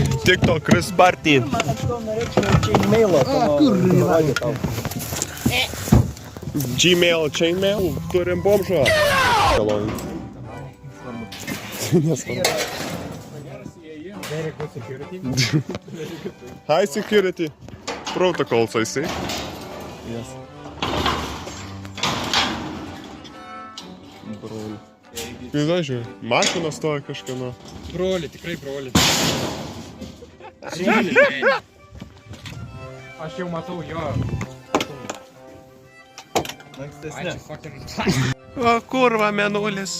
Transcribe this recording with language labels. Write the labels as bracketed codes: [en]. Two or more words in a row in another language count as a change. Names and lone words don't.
[lt] TikTok Chris Barty. Gmail, chainmail, turim bomžą. [en] High security protocols, I see. Yes. [lt] Broli. Žiūrėjau, mašina stoja kažkieno. Broli, tikrai broli. Broli. Aš jau matau jo. O, kurva, menulis.